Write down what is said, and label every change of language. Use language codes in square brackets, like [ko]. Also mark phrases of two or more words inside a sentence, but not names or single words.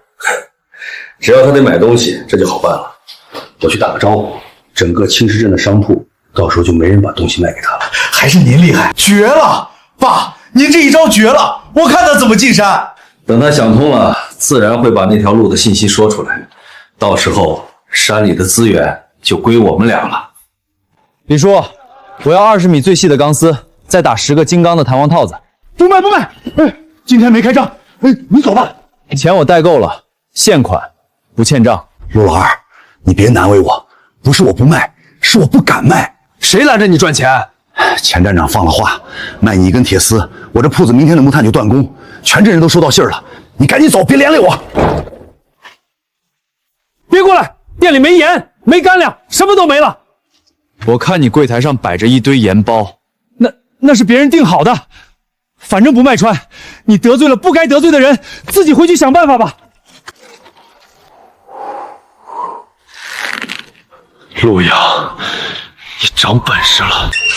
[zh] 只要他得買東西，這就好辦了。我去打個招呼，整個青石鎮的商鋪，到時候就沒人把東西賣給他了。還是您厲害，絕了！爸，您這一招絕了，我看他怎麼進山。等他想通了，自然會把那條路的信息說出來，到時候山裡的資源就歸我們倆了。李叔，我要20米最細的鋼絲，再打10個金剛的彈簧套子。不賣不賣，今天沒開張，你走吧。錢我帶夠了，現款不欠賬。陸老二，你別難為我，不是我不賣，是我不敢賣。誰攔着你賺錢？錢站長放了話，賣你1根鐵絲，我這鋪子明天的木炭就斷供，全鎮人都收到信兒了。你趕緊走，別連累我。別過來，店裡沒鹽，沒乾糧，什麼都沒了。我看你櫃檯上擺着一堆鹽包，那是別人訂好的，反正不賣穿。你得罪了不該得罪的人，自己回去想辦法吧。陸陽，你長本事了。